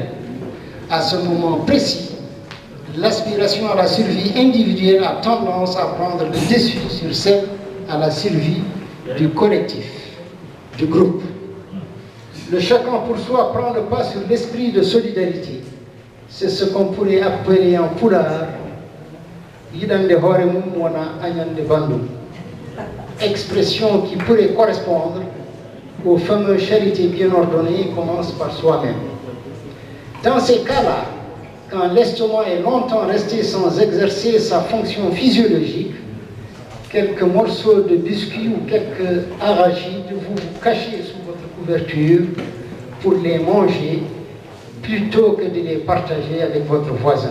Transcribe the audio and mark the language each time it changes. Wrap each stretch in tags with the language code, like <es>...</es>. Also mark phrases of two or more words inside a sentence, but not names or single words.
<fr>À ce moment précis, l'aspiration à la survie individuelle a tendance à prendre le dessus sur celle à la survie du collectif, du groupe. Le chacun pour soi prend le pas sur l'esprit de solidarité. C'est ce qu'on pourrait appeler en pulaar</fr> <ff>yidande hoore mum wona añande bandum,</ff> <fr>expression qui pourrait correspondre aux fameuses charités bien ordonnées commence par soi-même. Dans ces cas-là, quand l'estomac est longtemps resté sans exercer sa fonction physiologique, quelques morceaux de biscuits ou quelques arachides, vous vous cachez sous votre couverture pour les manger plutôt que de les partager avec votre voisin.</fr>